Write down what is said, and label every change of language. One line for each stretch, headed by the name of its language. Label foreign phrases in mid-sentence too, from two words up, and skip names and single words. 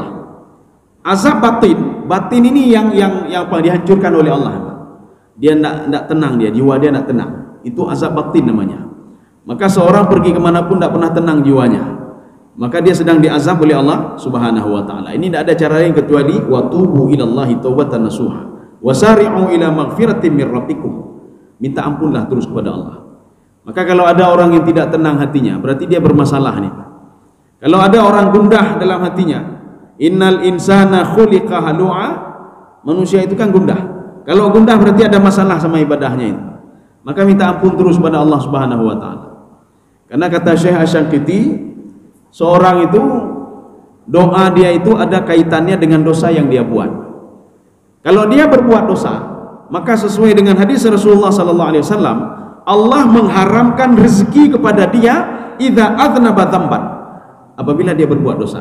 Indonesian: Azab batin ini yang dihancurkan oleh Allah. Dia tidak tenang, jiwa dia tidak tenang. Itu azab batin namanya. Maka seorang pergi kemanapun tidak pernah tenang jiwanya, maka dia sedang diazab oleh Allah
Arabic: سبحانه وتعالى.
Indonesian: Ini tidak ada cara lain kecuali
Arabic: وتوبوا إلى الله توبة نصوحا وسارعوا إلى مغفرة من ربكم.
Indonesian: Minta ampunlah terus kepada Allah. Maka kalau ada orang yang tidak tenang hatinya, berarti dia bermasalah nih. Kalau ada orang gundah dalam hatinya,
Arabic: إن الإنسان خلق هلوعا,
Indonesian: manusia itu kan gundah. Kalau gundah berarti ada masalah sama ibadahnya itu. Maka minta ampun terus pada Allah
Arabic: سبحانه وتعالى.
Indonesian: Karena kata Syekh Asy-Syanqiti, seorang itu doa dia itu ada kaitannya dengan dosa yang dia buat. Kalau dia berbuat dosa, maka sesuai dengan hadis Rasulullah
Arabic: صلى الله عليه وسلم,
Indonesian: Allah mengharamkan rezeki kepada dia
Arabic: إذا أذنب ذنبا,
Indonesian: apabila dia berbuat dosa.